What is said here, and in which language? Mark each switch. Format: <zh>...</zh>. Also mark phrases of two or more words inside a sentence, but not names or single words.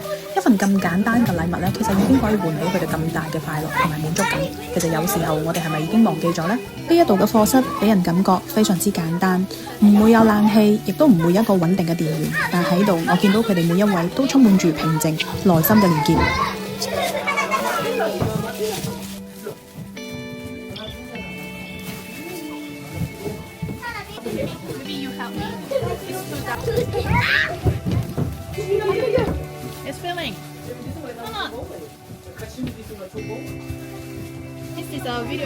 <yue>一份咁簡單嘅禮物呢，其實已經可以喚起佢哋咁大嘅快樂同埋滿足感。其實有時候我哋係咪已經忘記咗呢？呢一度嘅課室俾人感覺非常之簡單，唔會有冷氣，亦都唔會有一個穩定嘅電源，但喺度我見到佢哋每一位都充滿住平靜、內心嘅連結。</yue> <en>It's filling. Come on. This is a video.</en>